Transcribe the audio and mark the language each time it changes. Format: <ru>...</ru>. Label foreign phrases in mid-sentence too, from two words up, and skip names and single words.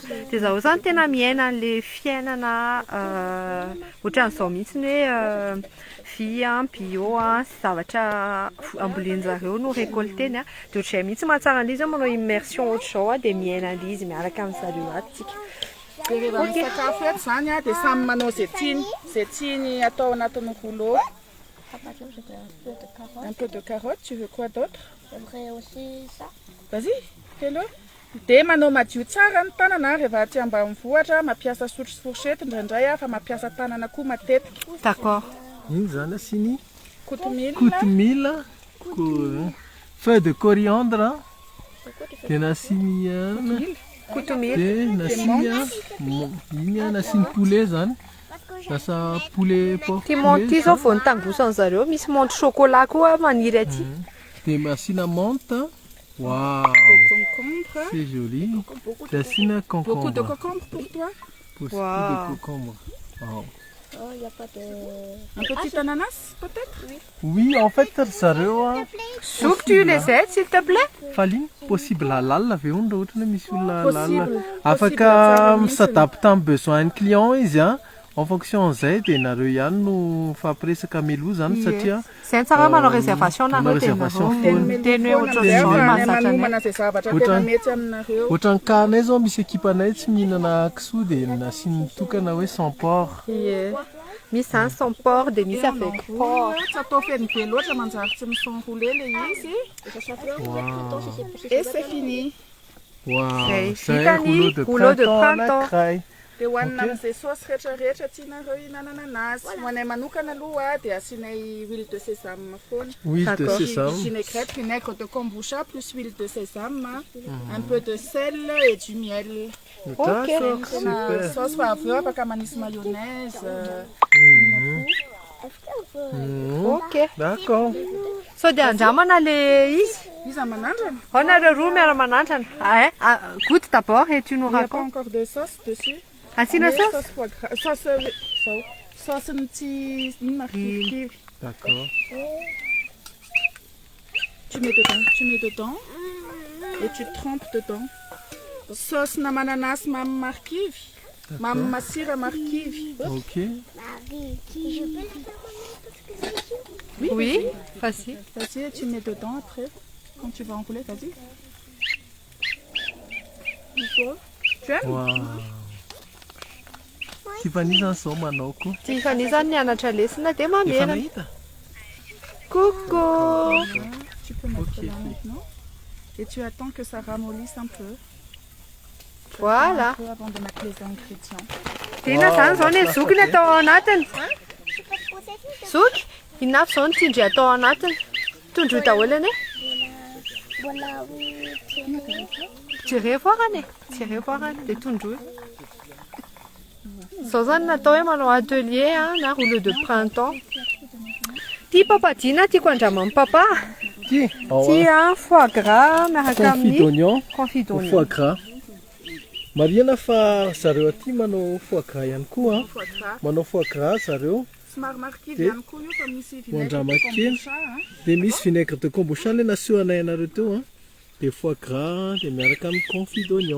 <mg>Dia zareo zany tena miaina an'le fiainana ohatran'izao mihitsy hoe</mg> <fr>vie bio</fr> <mg>a, sy zavatra ambolen'zareo no récolteny a. Dia ohatr'izay mihitsy mahatsara an'izy manao immersion ohatr'izao a, dia miaina an'izy miaraka amin'zareo atsika. Dia rehefa misakafo eto zany a, dia samy manao zay tiany atao anatin'ny rouleau.</mg> <fr>Papa, je veux un peu de carottes. Un peu de carottes, tu veux quoi d'autre? J'aimerais aussi ça. Vas-y, fais-le.</fr> <mg>Dia manao madio tsara ny tanana rehefa aty ambanivohitra mampiasa sotro sy fourchette indraindray fa mampiasa tanana koa matetika.</mg> <fr>D'accord.</fr> <mg>Iny zany asiny Kotomila. kotomila,</mg> <fr>feuille de coriandre,</fr> <mg>dia nasiny Kotomila. dia nasiny iny nasiny poulet zany. Lasa</mg> <fr>poulet porc</fr> <mg>Ty monty ty zao vao nitangosany zareo, misy monty chocolat koa maniry aty. dia asina menthe. Waouh,</mg> <fr>Concombre. c'est joli.</fr> <mg>Dia asina</mg> <fr>Beaucoup de concombre. concombre pour toi. Beaucoup Wow. de concombre. Wow. Oh, il n'y a pas de... Un petit ananas peut-être? Oui, en fait, zareo Soupe, tu les aides s'il te plaît?</fr> <mg>faly possible halalina avy eo raha ohatra hoe misy olona halalina. Possible. Afaka tsara mihitsy. misadapy tamin'ny</mg> <fr>besoin client</fr> <mg>izy</mg> <fr>en fonction</fr> <mg>zay dia nareo ihany no fampiresaka meloa zany satria Zay tsara manao réservation manao nareo dia réservation nareo teny hoe ohatr'izao Ny mahazatra anay. manomana izay zavatra Ohatran- tena mety aminareo. ohatran'ny kanay zao misy ekipanay tsy mihinana kisoa dia nasiany tokana hoe</mg> <fr>sans porc.</fr> <mg>Ie. Misy zany</mg> <fr>sans porc</fr> <mg>dia misy</mg> <fr>avec porc.</fr> <mg>Tsy atao feny be loatra manjary tsy misanroulé le izy.</mg> <fr>Et ça soit fleur, printemps, si c'est possible. Et c'est fini. Wow,</fr> <mg>Zay, zay vitany</mg> <fr>rouleau de printemps.</fr> <mg>anankiray. Dia hohanina amin'izay saosy rehetrarehetra tianareo hihinanana anazy. Ho anay manokana aloha dia asianay</mg> <fr>huile de sésame</fr> <mg>foana.</mg> <fr>Huile de D'accord. sésame. Vinaigrette, vinaigre de kombucha plus huile de sésame, un peu de sel et du miel. D'accord,</fr> <mg>Tena</mg> <fr>super.</fr> <mg>saosy fa avy eo afaka manisy mayonnaise. Ok.</mg> <fr>D'accord.</fr> <mg>So dia andramana le izy? Izy amanandrana. Ao nareo roa miara-manandrana.</mg> <fr>Goûte d'abord et tu nous Il n'y a pas racontes. encore de sauce dessus.</fr> <mg>Asina</mg> <fr>Mais sauce? sauce foie gras. Sauce un petit marquis. D'accord. Tu mets dedans et tu trempes dedans. Sauce namananas mam marquis. Mam masira marquis. Ok. Oui, facile. Vas-y, tu mets dedans après. Quand tu vas enrouler, vas-y. Tu aimes? Wow.</fr> <mg>Tiffany zany zao manao koa. Tiffany zany nianatra lesona dia Efa mamerana. nahita?</mg> <fr>Coucou. Tu peux mettre là maintenant. Et tu attends que ça ramollisse un peu. Voilà. Un peu avant de mettre les ingrédients.</fr> <mg>Tena zany zao ny zoky ny atao ao anatiny. Zoky, inona avy zao ny tindry atao ao anatiny? Tondro daholo ane?</mg> <fr>Voilà, oui. Tirez voir ane. Tirez voir ane.</fr> <mg>Dia tondro io. Zao zany natao hoe manao atelier na</mg> <fr>rouleau de printemps.</fr> <mg>Ty papadina tiako andraman'ny papa. Ty, Ty</mg> <fr>foie gras</fr> <mg>miaraka</mg> <fr>confit</fr> <mg>amin'ny</mg> <fr>d'oignon, confit d'oignon. foie gras.</fr> <mg>Marihana fa zareo aty manao</mg> <fr>foie gras</fr> <mg>ihany koa.</mg> <fr>Foie gras.</fr> <mg>Manao</mg> <fr>foie gras</fr> <mg>zareo. Somary marquis</mg> <fr>Et</fr> <mg>ihany koa io fa misy vinaigre Mandrama</mg> <fr>de</fr> <mg>kely.</mg> <fr>kombucha.</fr> <mg>Dia misy</mg> <fr>vinaigre de kombucha</fr> <mg>ilay nasehoanay anareo teo. Dia</mg> <fr>foie gras</fr> <mg>dia miaraka amin'ny</mg> <fr>confit d'oignon.</fr>